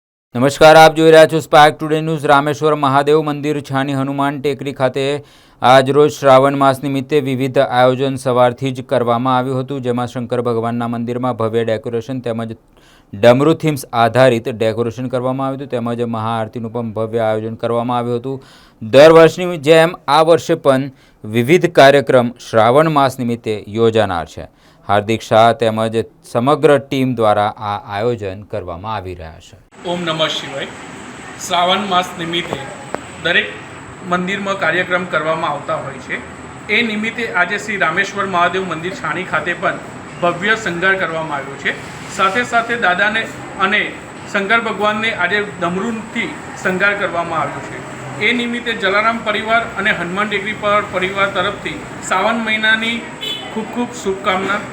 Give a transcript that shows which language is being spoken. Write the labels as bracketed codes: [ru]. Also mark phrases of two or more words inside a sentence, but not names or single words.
[gu] નમસ્કાર, આપ જોઈ રહ્યા છો સ્પાર્ક ટુડે ન્યૂઝ। રામેશ્વર મહાદેવ મંદિર છાની હનુમાન ટેકરી ખાતે આજરોજ શ્રાવણ માસ નિમિત્તે વિવિધ આયોજન સવારથી જ કરવામાં આવ્યું હતું, જેમાં શંકર ભગવાનના મંદિરમાં ભવ્ય ડેકોરેશન તેમજ ડમરૂ થીમ્સ આધારિત ડેકોરેશન કરવામાં આવ્યું હતું, તેમજ મહાઆરતીનું પણ ભવ્ય આયોજન કરવામાં આવ્યું હતું। દર વર્ષની જેમ આ વર્ષે પણ વિવિધ કાર્યક્રમ શ્રાવણ માસ નિમિત્તે યોજાનાર છે। હાર્દિક શાહ તેમજ સમગ્ર ટીમ દ્વારા આ આયોજન કરવામાં આવી રહ્યા છે। [sa] ओम नमः शिवाय। [gu] શ્રાવણ માસ નિમિત્તે દરેક મંદિર માં કાર્યક્રમ કરવામાં આવતા હોય છે। એ નિમિત્તે આજ શ્રી રામેશ્વર મહાદેવ મંદિર છાણી ખાતે પણ ભવ્ય શૃંગાર કરવામાં આવ્યો છે। સાથે સાથે દાદા ને અને શંકર ભગવાન ને આજ ડમરૂથી શૃંગાર કરવામાં આવ્યો છે। એ નિમિત્તે જલારામ પરિવાર અને હનુમાન ટેકરી પર પરિવાર તરફથી શ્રાવણ મહીનાની ખૂબ ખૂબ શુભકામના।